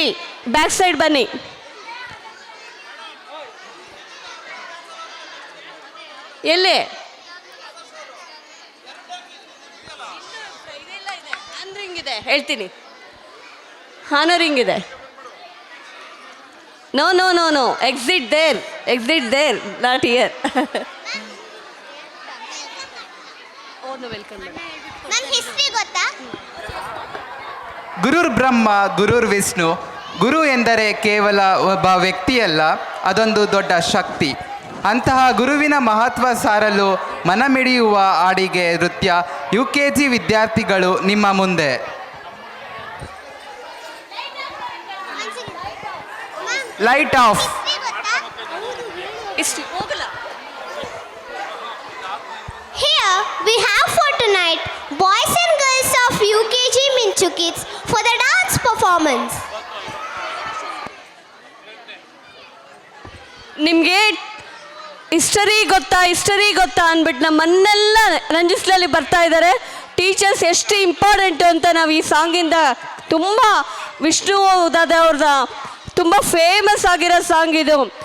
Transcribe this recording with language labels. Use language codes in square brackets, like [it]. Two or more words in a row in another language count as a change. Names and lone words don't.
[en] back side [kn] ಬನ್ನಿ. ಎಲ್ಲಿ ರಿಂಗ್ ಇದೆ ಹೇಳ್ತೀನಿ. [en] ಹಾನರಿಂಗ್ ಇದೆ. no no no no exit there not here. [kn] ವೆಲ್ಕಮ್. ನನ್ನ ಹಿಸ್ಟ್ರಿ ಗೊತ್ತಾ? [sa] ಗುರುರ್ ಬ್ರಹ್ಮ ಗುರುರ್ ವಿಷ್ಣು. [kn] ಗುರು ಎಂದರೆ ಕೇವಲ ಒಬ್ಬ ವ್ಯಕ್ತಿಯಲ್ಲ, ಅದೊಂದು ದೊಡ್ಡ ಶಕ್ತಿ. ಅಂತಹ ಗುರುವಿನ ಮಹತ್ವ ಸಾರಲು ಮನಮಿಡಿಯುವ ಹಾಡಿಗೆ ನೃತ್ಯ UKG ವಿದ್ಯಾರ್ಥಿಗಳು ನಿಮ್ಮ ಮುಂದೆ. [en] light off. [kn] ಇಷ್ಟು ಹೋಗಲ್ಲ. [en] Here we have for tonight boys and girls of UKG Minchu Kids for the dance performance. [kn] ನಿಮಗೆ ಹಿಸ್ಟರಿ ಗೊತ್ತಾ ಅಂದ್ಬಿಟ್ಟು ನಮ್ಮನ್ನೆಲ್ಲ ರಂಜಿಸ್ಲಲ್ಲಿ ಬರ್ತಾ ಇದ್ದಾರೆ. ಟೀಚರ್ಸ್ ಎಷ್ಟು ಇಂಪಾರ್ಟೆಂಟು ಅಂತ ನಾವು ಈ ಸಾಂಗಿಂದ ತುಂಬ ವಿಷ್ಣು ಅವ್ರದ್ದು ತುಂಬ ಫೇಮಸ್ ಆಗಿರೋ ಸಾಂಗ್ ಇದು.